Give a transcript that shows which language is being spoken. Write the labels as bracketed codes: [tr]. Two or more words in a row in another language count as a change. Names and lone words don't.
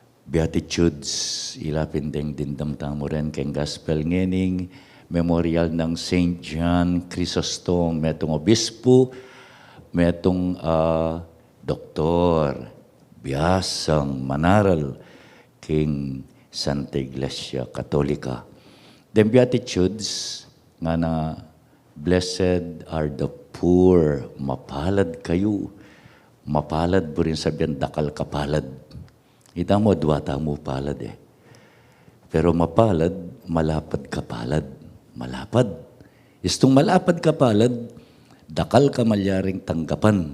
[pam] Beatitudes, ilapin ding dindam tamo rin keng gospel ngening, memorial ng Saint John Chrysostom, metong obispo, metong doktor, biyasang manaral, king Santa Iglesia Katolika. Then Beatitudes, nga na, [en] blessed are the poor, [pam] mapalad kayo. Mapalad po rin sabihan, dakal kapalad. Ita mo, duwata mo palad eh. Pero mapalad, malapad kapalad. Malapad. Istong malapad kapalad, dakal ka malyaring tanggapan.